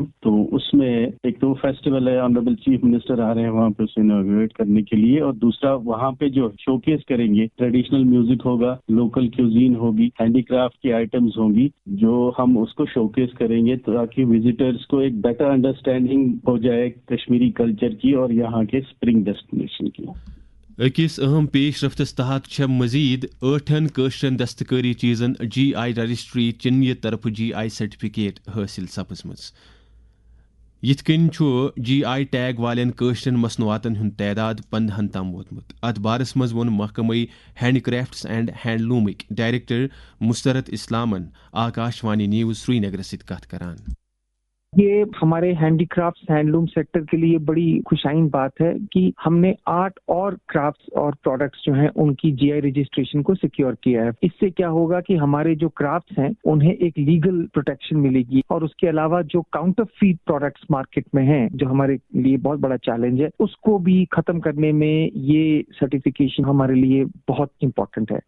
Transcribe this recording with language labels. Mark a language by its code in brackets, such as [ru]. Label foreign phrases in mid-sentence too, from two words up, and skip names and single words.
[ur] تو اس میں ایک تو فیسٹیول ہے، [en] honourable chief minister [ur] آ رہے ہیں وہاں پہ اسے انوگریٹ کرنے کے لیے، اور دوسرا وہاں پہ جو شوکیس کریں گے [en] traditional music [ur] ہوگا، [en] local cuisine [ur] ہوگی، ہینڈی کرافٹ کی آئٹمز ہوں گی جو ہم اس کو شوکیس کریں گے تاکہ وزٹرز کو ایک [en] better understanding [ur] ہو جائے کشمیری کلچر کی اور یہاں کے [en] spring destination [ur] کی. [ks] أکس اہم پیش رفتس تحت چھ مزید 8 کٲشرین دستکاری چیزن [en] GI registry [ks] چنیہ طرف [en] GI certificate [ks] حاصل سپزمٕژ. یتھ کٔنۍ چھُ [en] GI tag [ks] والین کٲشرین مصنوعاتن ہُنٛد تعداد 15 تام ووتمُت. اتھ بارس منٛز ووٚن محکمہ ہینڈ کرافٹس اینڈ ہینڈ لوٗمٕکۍ ڈائریکٹر مسرت اسلامن آکاشوانی نیوز سری نگرس سۭتۍ کتھ کران. [ur] یہ ہمارے [en] handicrafts handloom sector [ur] کے لیے بڑی خوشائن بات ہے کہ ہم نے آرٹ اور کرافٹس اور پروڈکٹس جو ہیں ان کی [en] GI registration [ur] کو سیکیور کیا ہے. اس سے کیا ہوگا کہ ہمارے جو کرافٹس ہیں انہیں ایک [en] legal protection [ur] ملے گی، اور اس کے علاوہ جو [en] counterfeit products [ur] مارکیٹ میں ہیں جو ہمارے لیے بہت بڑا چیلنج ہے اس کو بھی ختم کرنے میں یہ سرٹیفکیشن ہمارے لیے بہت امپورٹنٹ ہے.